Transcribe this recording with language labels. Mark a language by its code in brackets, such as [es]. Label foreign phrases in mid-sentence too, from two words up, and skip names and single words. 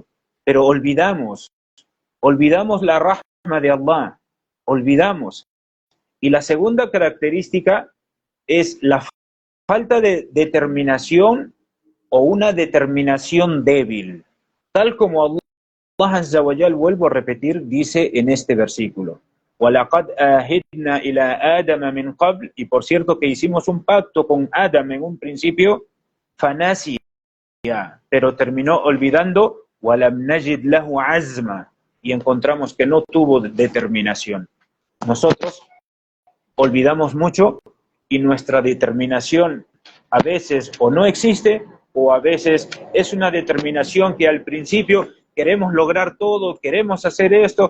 [es] Pero olvidamos la rahma de Allah, olvidamos. Y la segunda característica es la falta de determinación o una determinación débil. Tal como Allah [ar] عز وجل, [es] vuelvo a repetir, dice en este versículo: [ar] وَلَقَدْ أَهِدْنَا إِلَىٰ آدَمَ مِنْ قَبْلِ, [es] y por cierto que hicimos un pacto con Adam en un principio, فَنَسِيَ, pero terminó olvidando, [ar] وَلَمْ نَجِدْ لَهُ عَزْمًا, [es] y encontramos que no tuvo determinación. Nosotros olvidamos mucho y nuestra determinación a veces o no existe, o a veces es una determinación que al principio queremos lograr todo, queremos hacer esto.